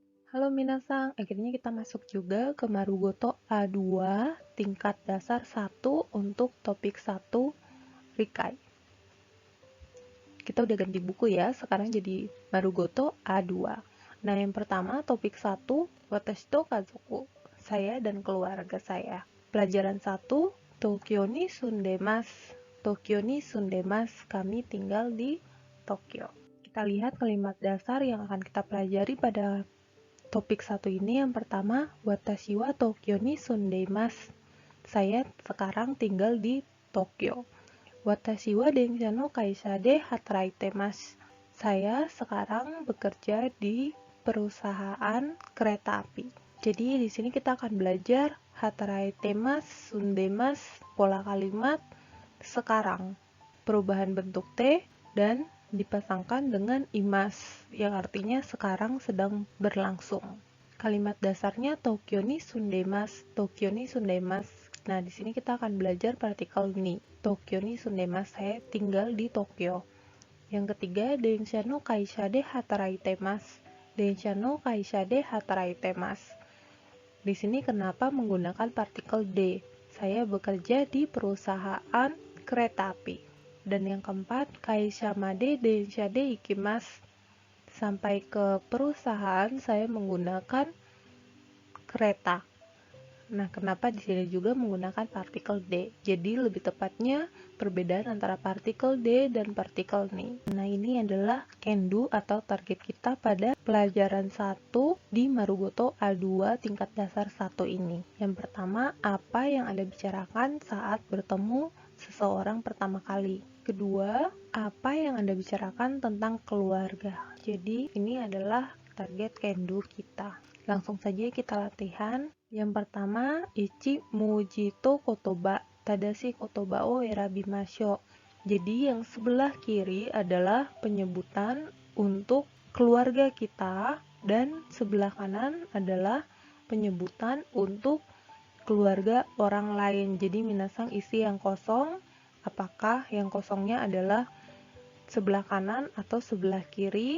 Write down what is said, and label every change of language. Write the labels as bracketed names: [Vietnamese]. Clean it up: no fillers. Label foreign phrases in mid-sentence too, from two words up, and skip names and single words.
[Indonesian] Halo Minasang, akhirnya kita masuk juga ke Marugoto A2 tingkat dasar 1 untuk topik 1 Rikai. Kita udah ganti buku ya, sekarang jadi Marugoto A2. Nah, yang pertama topik 1 [Japanese] 私と家族, [Indonesian] saya dan keluarga saya. [Japanese] Pelajaran 1 東京に住んでます. 東京に住んでます, [Indonesian] kami tinggal di Tokyo. Kita lihat kalimat dasar yang akan kita pelajari pada topik 1 ini. Yang pertama, [Japanese] 私は東京に住んでます. [Indonesian] Saya sekarang tinggal di Tokyo. [Japanese] 私は電車の会社で働いてます. [Indonesian] Saya sekarang bekerja di perusahaan kereta api. Jadi di sini kita akan belajar hataraitemasu, sundemasu, pola kalimat sekarang, perubahan bentuk T, dan dipasangkan dengan imas, yang artinya sekarang sedang berlangsung. [Japanese] Kalimat dasarnya 東京に住んでます、東京に住んでます. [Indonesian] Nah, di sini kita akan belajar partikel ni. [Japanese] 東京に住んでます, [Indonesian] saya tinggal di Tokyo. Yang ketiga, [Japanese] 電車の会社で働いてます. 電車の会社で働いてます. [Indonesian] Di sini kenapa menggunakan partikel D? Saya bekerja di perusahaan kereta api. Dan yang keempat, [Japanese] 会社まで電車で行きます. [Indonesian] Sampai ke perusahaan saya menggunakan kereta. Nah, kenapa di sini juga menggunakan partikel D? Jadi lebih tepatnya perbedaan antara partikel D dan partikel ni. Nah, ini adalah [English] can do [Indonesian] atau target kita pada pelajaran 1 di Marugoto A2 tingkat dasar 1 ini. Yang pertama, apa yang Anda bicarakan saat bertemu seseorang pertama kali. Kedua, apa yang Anda bicarakan tentang keluarga. Jadi, ini adalah target [English] can do [Indonesian] kita. Langsung saja kita latihan. [Japanese] Yang pertama, 一 文字と言葉、正しい言葉を選びましょう. [Indonesian] Jadi yang sebelah kiri adalah penyebutan untuk keluarga kita dan sebelah kanan adalah penyebutan untuk keluarga orang lain. Jadi minasang isi yang kosong, apakah yang kosongnya adalah sebelah kanan atau sebelah kiri.